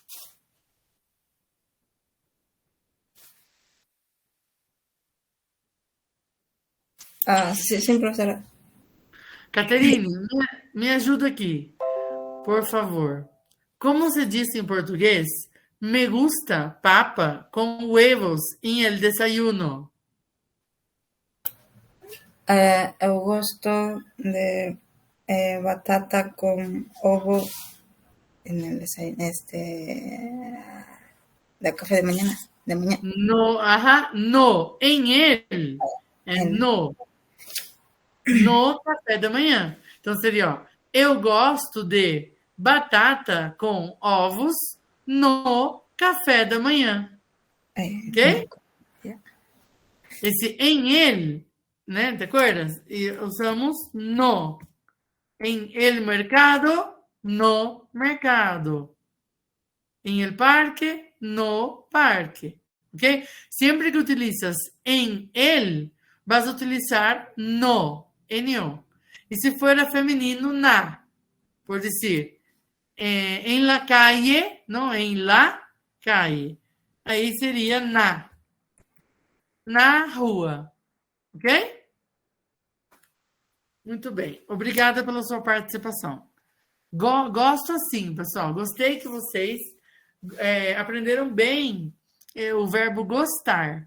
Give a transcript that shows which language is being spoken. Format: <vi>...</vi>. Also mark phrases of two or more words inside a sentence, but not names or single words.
<pt>sim, professora. Caterine, me ajuda aqui, por favor. Como se diz em português?</pt> <es>Me gusta papa com huevos em el desayuno.</es> <pt>Eu gosto de batata com ovo</pt> <es>en el desayuno, de café de mañana. No, no.</es> <pt>Em ele. No café da manhã. Então seria, ó, eu gosto de batata com ovos no café da manhã. Ok? Esse em ele, né?</pt> <es>Te acordas?</es> <pt>E usamos no.</pt> <es>En el mercado,</es> <pt>no mercado.</pt> <es>En el parque,</es> <pt>no parque.</pt> <es>¿Ok? Siempre que utilizas en el, vas a utilizar no, no. Y si fuera femenino, na. Por decir, en la calle, ¿no? En la calle.</es> <pt>Aí seria na rua. Ok? Muito bem. Obrigada pela sua participação. Gosto assim, pessoal. Gostei que vocês aprenderam bem o verbo gostar.</pt>